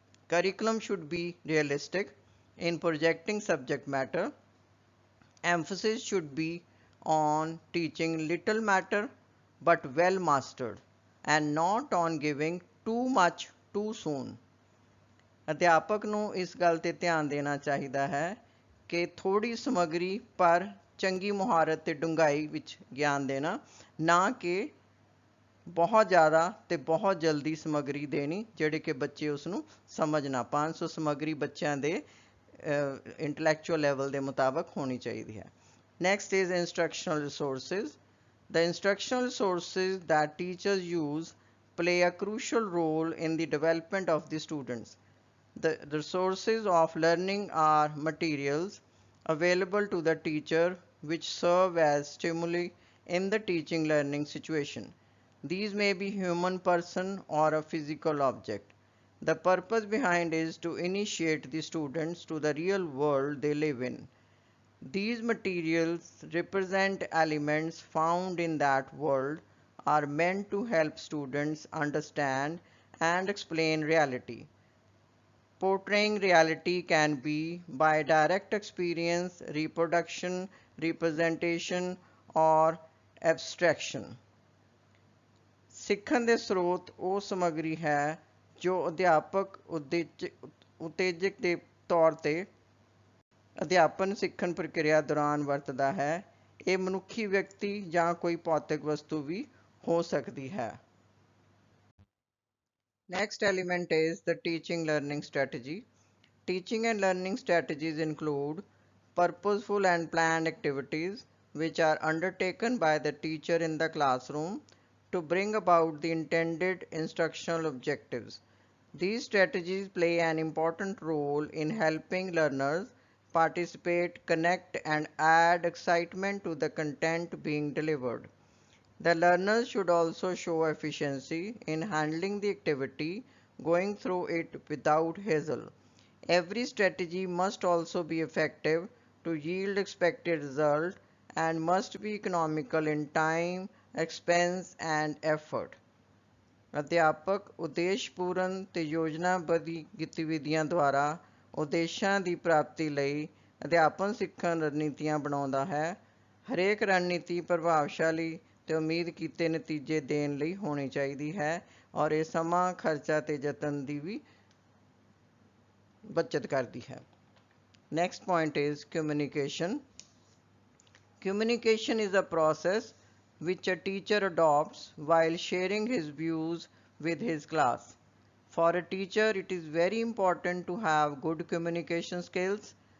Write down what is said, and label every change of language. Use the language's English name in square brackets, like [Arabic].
[English] Curriculum should be realistic in projecting subject matter. Emphasis should be on teaching little matter but well mastered and not on giving too much too soon. [Punjabi] ਅਧਿਆਪਕ ਨੂੰ ਇਸ ਗੱਲ 'ਤੇ ਧਿਆਨ ਦੇਣਾ ਚਾਹੀਦਾ ਹੈ ਕਿ ਥੋੜ੍ਹੀ ਸਮੱਗਰੀ ਪਰ ਚੰਗੀ ਮੁਹਾਰਤ ਤੇ ਡੂੰਘਾਈ ਵਿੱਚ ਗਿਆਨ ਦੇਣਾ, ਨਾ ਕਿ ਬਹੁਤ ਜ਼ਿਆਦਾ ਤੇ ਬਹੁਤ ਜਲਦੀ ਸਮੱਗਰੀ ਦੇਣੀ ਜਿਹੜੇ ਕਿ ਬੱਚੇ ਉਸ ਨੂੰ ਸਮਝ ਨਾ ਪਾਉਣ। ਸੋ ਸਮੱਗਰੀ ਬੱਚਿਆਂ ਦੇ ਇੰਟਲੈਕਚੁਅਲ ਲੈਵਲ ਦੇ ਮੁਤਾਬਕ ਹੋਣੀ ਚਾਹੀਦੀ ਹੈ। [English] Next is instructional resources. The instructional resources that teachers use play a crucial role in the development of the students. The resources of learning are materials available to the teacher which serve as stimuli in the teaching learning situation. These may be human person or a physical object. The purpose behind is to initiate the students to the real world they live in. These materials represent elements found in that world, are meant to help students understand and explain reality. Portraying reality can be by direct experience, reproduction, representation, or abstraction. [Punjabi] ਸਿੱਖਣ ਦੇ ਸਰੋਤ ਉਹ ਸਮੱਗਰੀ ਹੈ ਜੋ ਅਧਿਆਪਕ ਉਤੇਜਕ ਦੇ ਤੌਰ 'ਤੇ ਅਧਿਆਪਨ ਸਿੱਖਣ ਪ੍ਰਕਿਰਿਆ ਦੌਰਾਨ ਵਰਤਦਾ ਹੈ। ਇਹ ਮਨੁੱਖੀ ਵਿਅਕਤੀ ਜਾਂ ਕੋਈ ਭੌਤਿਕ ਵਸਤੂ ਵੀ ਹੋ ਸਕਦੀ ਹੈ। [English] Next element is the teaching learning strategy. Teaching and learning strategies include purposeful and planned activities which are undertaken by the teacher in the classroom to bring about the intended instructional objectives. These strategies play an important role in helping learners participate, connect, and add excitement to the content being delivered. The learners should also show efficiency in handling the activity, going through it without hassle. Every strategy must also be effective to yield expected result and must be economical in time, expense, and effort. [Punjabi] ਅਧਿਆਪਕ ਉਦੇਸ਼ਪੂਰਨ ਤੇ ਯੋਜਨਾਬੱਧ ਗਤੀਵਿਧੀਆਂ ਦੁਆਰਾ ਉਦੇਸ਼ਾਂ ਦੀ ਪ੍ਰਾਪਤੀ ਲਈ ਅਧਿਆਪਨ ਸਿੱਖਣ ਰਣਨੀਤੀਆਂ ਬਣਾਉਂਦਾ ਹੈ। ਹਰੇਕ ਰਣਨੀਤੀ ਪ੍ਰਭਾਵਸ਼ਾਲੀ ਤੇ ਉਮੀਦ ਕੀਤੇ ਨਤੀਜੇ ਦੇਣ ਲਈ ਹੋਣੀ ਚਾਹੀਦੀ ਹੈ ਔਰ ਇਹ ਸਮਾਂ, ਖਰਚਾ ਤੇ ਯਤਨ ਦੀ ਵੀ ਬੱਚਤ ਕਰਦੀ ਹੈ। [English] Next point is communication. Communication is a process which a teacher adopts while sharing his views with his class. For a teacher, it is very important to have good communication skills.